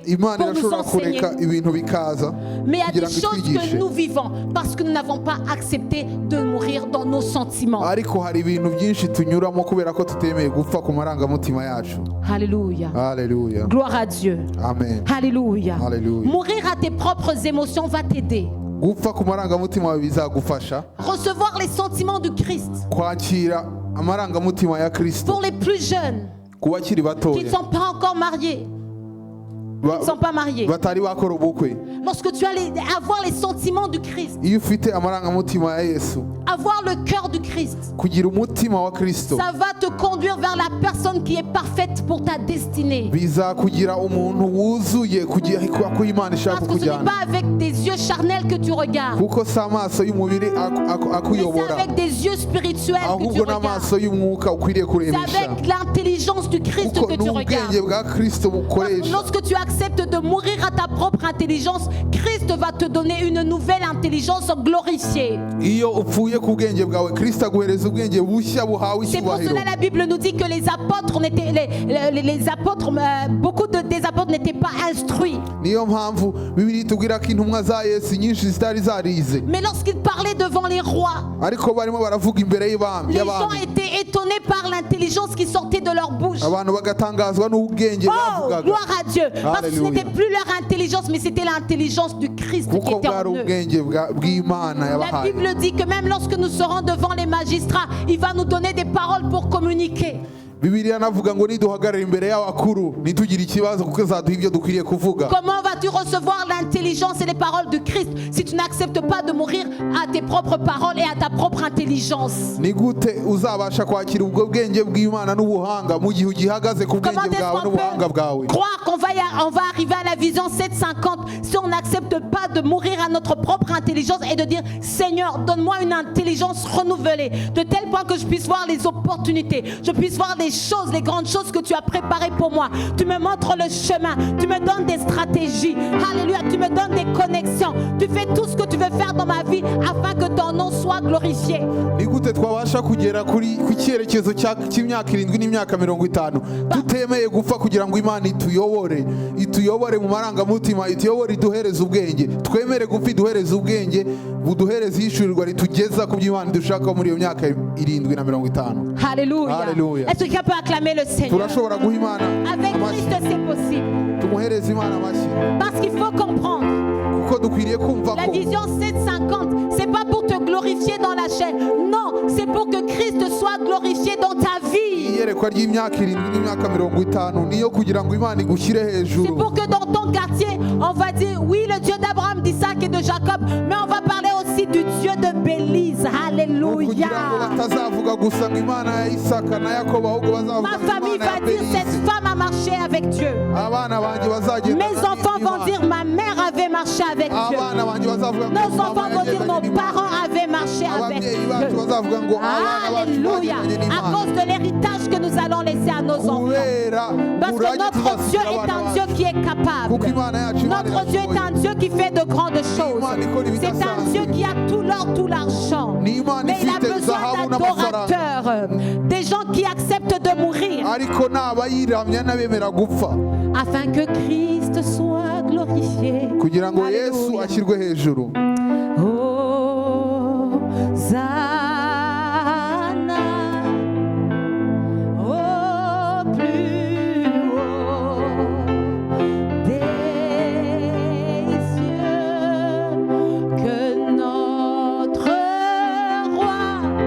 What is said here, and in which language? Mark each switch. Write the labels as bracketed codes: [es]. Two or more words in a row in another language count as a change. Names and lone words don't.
[rw] Imana [fr] pour nous [rw] irashobora [fr] enseigner. [rw] kureka ibintu bikaza [fr] Mais il y a [rw] kugira [fr] des [rw] ngo [fr] choses [rw] itwigishe. [fr] que nous vivons parce que nous n'avons pas accepté de mourir dans nos sentiments. [rw] Ariko hari ibintu byinshi tunyuramo kubera ko tutemeye gupfa ku marangamutima yacu. [fr] Alléluia. [rw] Haleluya. [fr] Gloire à Dieu. Amen. Alléluia. Alléluia. Mourir à tes propres émotions va t'aider. [rw] gupfa ku marangamutima yawe bizagufasha [fr] recevoir les sentiments du Christ. [rw] kwakira amarangamutima ya Kristo. [fr] Pour les plus jeunes [rw] ku bakiri [fr] qui ne [rw] batoya [fr] sont pas encore mariés, qui ne sont pas mariés. [rw] batari bakora ubukwe, [fr] Lorsque tu allais avoir les sentiments du Christ, [rw] iyo ufite amarangamutima ya Yesu, [fr] avoir le cœur du Christ, [rw] kugira umutima wa Kristo, [fr] ça va te conduire vers la personne qui est parfaite pour ta destinée. [rw] bizakugira umuntu wuzuye kugira ko Imana ishaka [fr] Parce que ce n'est [rw] kujyana, [fr] pas avec des yeux charnels que tu regardes, [rw] kuko si amaso y'umubiri [fr] mais c'est [rw] akuyobora, [fr] avec des yeux spirituels que tu [rw] ahubwo [fr] regardes. [rw] n'amaso y'umwuka ukwiriye [fr] C'est [rw] kurebesha, [fr] avec l'intelligence du Christ [rw] kuko [fr] que [rw] ni [fr] tu [rw] ubwenge [fr] regardes. [rw] bwa Kristo bukoresha. [fr] Lorsque tu acceptes de mourir à ta propre intelligence, Christ va te donner une nouvelle intelligence glorifiée. [rw] Iyo upfuye ku bwenge bwawe, Kristo aguhereza ubwenge bushya buhawe [fr] C'est pour [rw] icyubahiro. [fr] cela la Bible nous dit que les apôtres beaucoup des apôtres n'étaient pas instruits. [rw] Niyo mpamvu Bibiliya itubwira ko intumwa za Yesu nyinshi zitari zarize, [fr] Mais lorsqu'ils parlaient devant les rois, [rw] ariko barimo baravuga imbere [fr] les gens [rw] y'abami, [fr] étaient étonnés par l'intelligence qui sortait de leur bouche. [rw] abantu bagatangazwa n'ubwenge [fr] Oh, [rw] bavugaga, [fr] gloire à Dieu. Parce que ce Alléluia. n'était plus leur intelligence, mais c'était l'intelligence du Christ qui [rw] kuko [fr] était [rw] bwari [fr] en eux. [rw] ubwenge bw'Imana [fr] La [rw] yabahaye. [fr] Bible dit que même lorsque nous serons devant les magistrats, il va nous donner des paroles pour communiquer. [rw] Bibiliya navuga ngo niduhagarara imbere y'abakuru ntitugire ikibazo kuko azaduha ibyo dukwiriye kuvuga. [fr] Comment vas-tu recevoir l'intelligence et les paroles de Christ si tu n'acceptes pas de mourir à tes propres paroles et à ta propre intelligence? [rw] Ni gute uzabasha kwakira ubwo bwenge bw'Imana n'ubuhanga mu gihe ugihagaze ku [fr] Comment [rw] bwenge [fr] est-ce [rw] bwawe [fr] qu'on [rw] n'ubuhanga [fr] peut [rw] bwawe? [fr] croire qu'on va arriver à la vision 750 si on n'accepte pas de mourir à notre propre intelligence et de dire Seigneur, donne-moi une intelligence renouvelée de tel point que je puisse voir les opportunités, je puisse voir les choses, les grandes choses que tu as préparées pour moi. Tu me montres le chemin, tu me donnes des stratégies. Alléluia, tu me donnes des connexions. Tu fais tout ce que tu veux faire dans ma vie afin que ton nom soit glorifié. [rw] Ni gute twabasha kugera ku cyerekezo cy'imyaka 7 n'imyaka 50 tutemeye gupfa kugira ngo Imana ituyobore mu marangamutima, ituyobore, iduhereze ubwenge, twemere gupfa iduhereze ubwenge buduhereze ishurirwa ritugeza ku by'Imana dushaka muri iyo myaka 7 na 50. [fr] Alléluia. Alléluia. Est-ce que quelqu'un peut acclamer le Seigneur? [rw] Turashobora guha Imana [fr] Avec Christ, [rw] amashyi, [fr] c'est possible. [rw] tumuhereze Imana amashyi, [fr] Parce qu'il faut comprendre. [rw] kuko dukwiriye kumva [fr] La [rw] ko [fr] vision 750, c'est pas pour te glorifier dans la chair. Non, c'est pour que Christ soit glorifié dans ta vie. [rw] iyerekwa ry'imyaka 7 n'imyaka 50 niyo kugira ngo Imana igushyire [fr] C'est [rw] hejuru. [fr] pour que dans ton quartier, on va dire, oui, le Dieu d'Abraham, d'Isaac et de Jacob, mais on va parler aussi du Dieu de Bélise. Alléluia. [rw] kugira ngo batazavuga gusa ngo Imana ya Isaka na Yakobo, ahubwo bazavuga [fr] Ma [rw] ngo [fr] famille [rw] Imana ya [fr] va dire, cette [rw] Belize. [fr] femme a marché avec Dieu. [rw] Abana banjye bazagenda [fr] Mes enfants vont dire, ma mère avait marché avec Dieu. [rw] abana banjye bazavuga ngo [fr] Nos [rw] mama [fr] enfants vont dire, [rw] yagendanye [fr] nos [rw] n'Imana. [fr] parents avaient marché avec [rw] Ababyeyi bacu [fr] Dieu. [rw] bazavuga ngo abana bacu [fr] Alléluia. [rw] bagendanye [fr] À [rw] n'Imana. [fr] cause de l'héritage que nous allons laisser à nos enfants. [rw] kubera [fr] Parce que [rw] urage [fr] notre Dieu [rw] tuzasigira [fr] est [rw] abana [fr] un Dieu [rw] bacu. [fr] qui est [rw] Kuko [fr] capable. [rw] Imana yacu Imana [fr] Notre Dieu est [rw] irashoboye. [fr] un Dieu qui fait de grandes choses. [rw] Imana ikora [fr] C'est un [rw] ibidasanzwe. [fr] Dieu qui a tout l'or, tout l'argent. [rw] Ni Imana [fr] Mais il a [rw] ifite [fr] besoin [rw] zahabu n'amafaranga, [fr] d'adorateurs, des gens qui acceptent de mourir [rw] ariko n'abayiramya n'abemera gupfa [fr] afin que Christ soit glorifié. [rw] kugira ngo Yesu [fr] Alléluia. [rw] ashyirwe hejuru. [fr] Hosanna au plus haut des cieux, que notre roi.